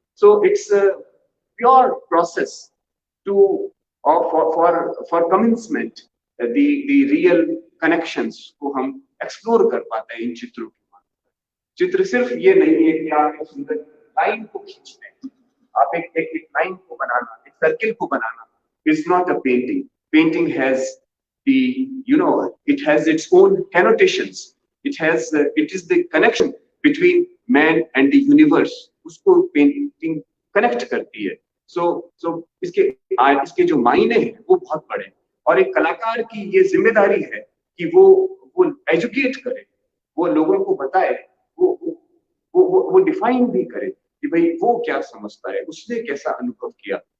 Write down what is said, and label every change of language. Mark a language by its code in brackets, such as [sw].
[en] so it's a pure process to for commencement the real connections [hi] को हम explore कर पाते हैं इन चित्रों के माध्यम। चित्र सिर्फ ये नहीं है कि आप एक सुंदर लाइन को खींचते हैं, आप एक लाइन को बनाना, एक सर्किल को बनाना [en] is not a painting. Painting has it has its own connotations. It is the connection between man and the universe. [hi] उसको पेंटिंग कनेक्ट करती है। So इसके जो मायने हैं वो बहुत बड़े हैं और एक कलाकार की ये जिम्मेदारी है कि वो एजुकेट करे, वो लोगों को बताए, वो डिफाइन भी करे कि भाई वो क्या समझता है, उसने कैसा अनुभव किया।